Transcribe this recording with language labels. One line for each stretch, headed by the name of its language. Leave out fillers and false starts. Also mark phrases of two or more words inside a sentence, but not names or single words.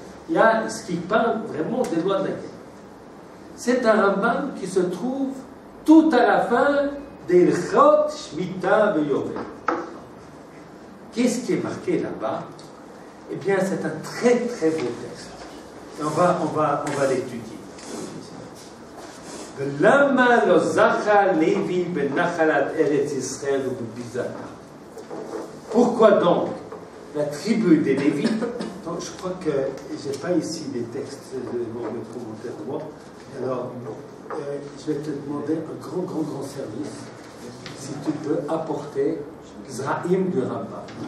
French: Il y a ce qui parle vraiment des lois de la guerre. C'est un Rambam qui se trouve tout à la fin des Ilchot Shmita B'Yovel. Qu'est-ce qui est marqué là-bas? Eh bien, c'est un très très beau texte. Et on va l'étudier.
Hebrew: למה לא זכה לוי בנחלת ארץ ישראל ובביזתה.
French: Pourquoi donc la tribu des Lévites? Donc, je crois que je n'ai pas ici des textes de commentaires de moi. Alors, je vais te demander un grand service. Si tu peux apporter Zraïm du Rambam.